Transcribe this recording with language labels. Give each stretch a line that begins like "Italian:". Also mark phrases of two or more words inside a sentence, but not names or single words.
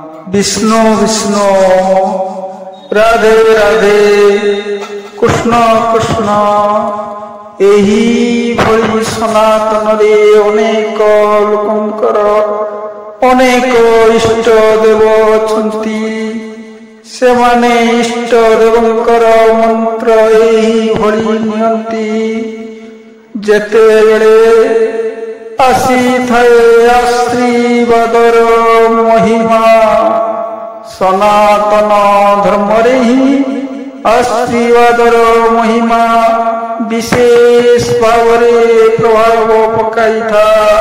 Odia: ବିଷ୍ଣୁ ବିଷ୍ଣୁ ରାଧେ ରାଧେ କୃଷ୍ଣ କୃଷ୍ଣ ଏହି ଭଳି ସନାତନରେ ଅନେକ ଲୋକଙ୍କର ଅନେକ ଇଷ୍ଟ ଦେବ ଅଛନ୍ତି। ସେମାନେ ଇଷ୍ଟ ଦେବଙ୍କର ମନ୍ତ୍ର ଏହି ଭଳି ନିଅନ୍ତି। ଯେତେବେଳେ ଆସିଥାଏ ଆଶୀର୍ବାଦର ମହିମା, ସନାତନ ଧର୍ମରେ ହିଁ ଆଶୀର୍ବାଦର ମହିମା ବିଶେଷ ଭାବରେ ପ୍ରଭାବ ପକାଇଥାଏ।